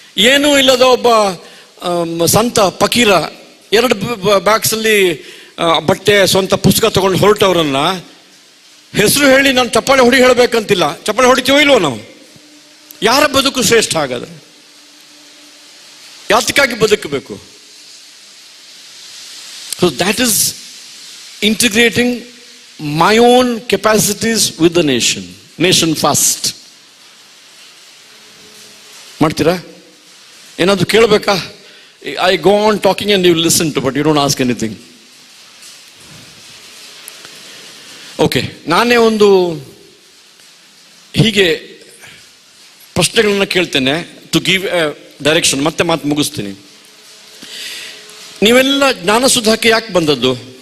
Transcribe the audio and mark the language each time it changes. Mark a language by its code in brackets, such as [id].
[kn] ಏನೂ ಇಲ್ಲದ ಒಬ್ಬ ಸಂತ ಫಕೀರ 2 ಬ್ಯಾಗ್ಸ್ ಅಲ್ಲಿ ಬಟ್ಟೆ, ಸ್ವಂತ ಪುಸ್ತಕ ತಗೊಂಡು ಹೊರಟವ್ರನ್ನ ಹೆಸರು ಹೇಳಿ ನಾನು ಚಪ್ಪಾಳೆ ಹೊಡಿ ಹೇಳಬೇಕಂತಿಲ್ಲ. ಚಪ್ಪಾಳೆ ಹೊಡಿತೀವೋ ಇಲ್ವೋ ನಾವು? ಯಾರ ಬದುಕು ಶ್ರೇಷ್ಠ ಆಗದ? ಯಾತಕ್ಕಾಗಿ ಬದುಕಬೇಕು? [en] So that is integrating my own capacities with the nation first. [kn] ಮಾಡ್ತೀರಾ? ಏನಾದ್ರು ಕೇಳಬೇಕಾ? [en] I go on talking and you listen to, but you don't ask anything. [kn] Okay, ನಾನೇ ಒಂದು ಹೀಗೆ ಪ್ರಶ್ನೆಗಳನ್ನ ಕೇಳ್ತೇನೆ [en] to give a direction, [kn] ಮತ್ತೆ ಮಾತು ಮುಗಿಸ್ತೀನಿ. ನೀವೆಲ್ಲ ಜ್ಞಾನಸುಧಾಕ್ಕೆ ಯಾಕೆ ಬಂದದ್ದು?